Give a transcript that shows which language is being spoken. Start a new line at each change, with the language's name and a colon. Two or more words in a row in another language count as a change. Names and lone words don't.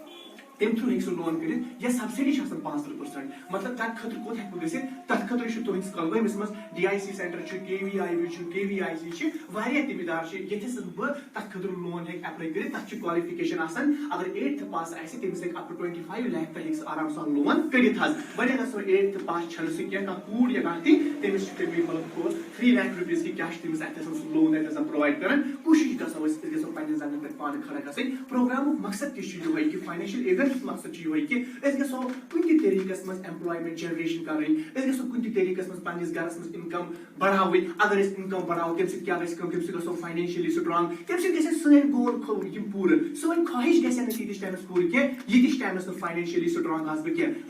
Kashmiri: تم تھرو ہیٚکہِ سُہ لون کٔرِتھ یا سبسڈی چھِ آسان 15% مطلب تمہِ خٲطرٕ کوٚت ہیٚکہِ گٔژھِتھ تتھ خٲطرٕ چھُ تُہنٛدِس کۄلگٲمِس منٛز DIC سینٹر چھُ KVIB چھُ KVIC چھِ واریاہ تِم ادارٕ چھِ ییٚتھس بہٕ تتھ خٲطرٕ لون ہیٚکہِ ایپلاے کٔرِتھ تتھ چھِ کالفِکیشن آسان اگر 8th پاس آسہِ تٔمِس ہیٚکہِ
English: up to
Kashmiri: 25 lakh تام ہیٚکہِ سُہ آرام سان لون کٔرِتھ وۄنۍ اگر سُہ 8th پاس چھنہٕ سُہ کینٛہہ کانٛہہ کوٗر یا کانٛہہ تہِ تٔمِس چھُ تٔمۍ مطلب 3 lakh rupees کہِ کیاہ چھُ تٔمِس اتھ سُہ لون اتھ پرووایڈ کران کوٗشِش گژھو أسۍ گژھو پننٮ۪ن زنٛگن پٮ۪ٹھ پانہٕ کھڑا گژھٕنۍ پروگرامُک مقصد تہِ چھُ یِہوے کہِ
English: financial aid
Kashmiri: مقصد چھُ یِہوے کہ أسۍ گژھو کُنہِ تہِ طریٖقس منٛز
English: employment generation
Kashmiri: کرٕنۍ أسۍ گژھو کُنہِ تہِ طریٖقس منٛز پننِس گرس منٛز انکم بڑھاوٕنۍ اگر أسۍ انکم بڑھاوو تمہِ سۭتۍ کیاہ گژھِ کٲم تمہِ سۭتۍ گژھو
English: financially strong
Kashmiri: تمہِ سۭتۍ گژھِ سٲنۍ گول یِم پوٗرٕ سٲنۍ خواہش گژھِ نہٕ تیٖتِس ٹایمس پوٗرٕ کینٛہہ ییٖتِس ٹایمس نہٕ
English: financially strong
Kashmiri: آسہٕ بہٕ کینٛہہ